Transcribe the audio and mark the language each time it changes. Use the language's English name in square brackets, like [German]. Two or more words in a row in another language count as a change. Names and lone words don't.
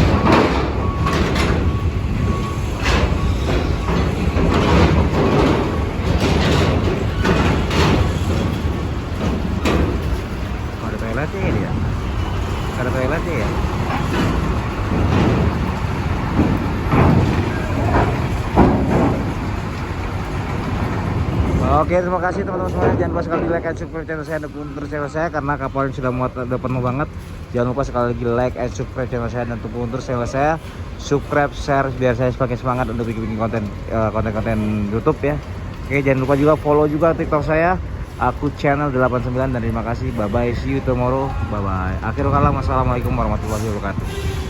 [Indonesian] Ada toiletnya ini ya? Ada toiletnya ya? Oke, terima kasih teman-teman semuanya. Jangan lupa sekali lagi [English] like and subscribe [Indonesian] channel saya, dukung terus channel saya karena kapal ini sudah muat, udah penuh banget. Jangan lupa sekali lagi [English] like and subscribe [Indonesian] channel saya dan dukung terus channel saya. [English] Subscribe, share [Indonesian] biar saya semakin semangat untuk bikin konten YouTube ya. Oke, jangan lupa juga follow juga TikTok saya. Aku channel 89 dan terima kasih. [English] Bye bye, see you tomorrow. Bye bye. [Arabic] آخر الكلام والسلام عليكم ورحمة الله وبركاته.